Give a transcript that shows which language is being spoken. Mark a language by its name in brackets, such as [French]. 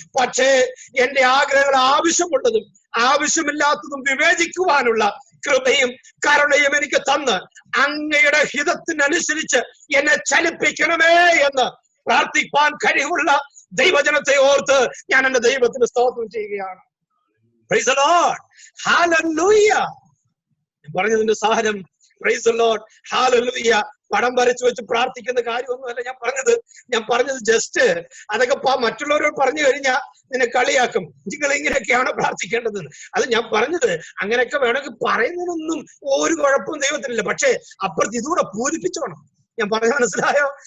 [Malayalam] പക്ഷേ എന്റെ ആഗ്രഹങ്ങൾ ആവശ്യമുള്ളതും ആവശ്യമില്ലാത്തതും വിവേചിക്കുവാനുള്ള കൃപയും കരുണയും എനിക്ക് തന്ന് അങ്ങയുടെ ഹിതത്തിനനുസരിച്ച് എന്നെ ചലിപ്പിക്കണമേ എന്ന് പ്രാർത്ഥിപ്പാൻ കഴിവുള്ള ദൈവജനത്തെ ഓർത്ത് ഞാൻ എന്റെ ദൈവത്തിന് സ്തോത്രം ചെയ്യുകയാണ്. [English] Praise the Lord. Hallelujah. [Malayalam] പറഞ്ഞതിന്റെ സാരം [English] Praise the Lord. Hallelujah. [Malayalam] പടം വരച്ചു വെച്ച് പ്രാർത്ഥിക്കുന്ന കാര്യമൊന്നുമല്ല ഞാൻ പറഞ്ഞത് ജസ്റ്റ് അതൊക്കെ മറ്റുള്ളവരോട് പറഞ്ഞു കഴിഞ്ഞാൽ നിന്നെ കളിയാക്കും, നിങ്ങൾ ഇങ്ങനെയൊക്കെയാണ് പ്രാർത്ഥിക്കേണ്ടത്. അത് ഞാൻ പറഞ്ഞത് അങ്ങനെയൊക്കെ വേണമെങ്കിൽ പറയുന്നതിനൊന്നും ഒരു കുഴപ്പവും ദൈവത്തിനില്ല. പക്ഷേ അപ്പുറത്ത് ഇതുകൂടെ പൂരിപ്പിച്ചോണം. ഞാൻ പറഞ്ഞ മനസ്സിലായോ?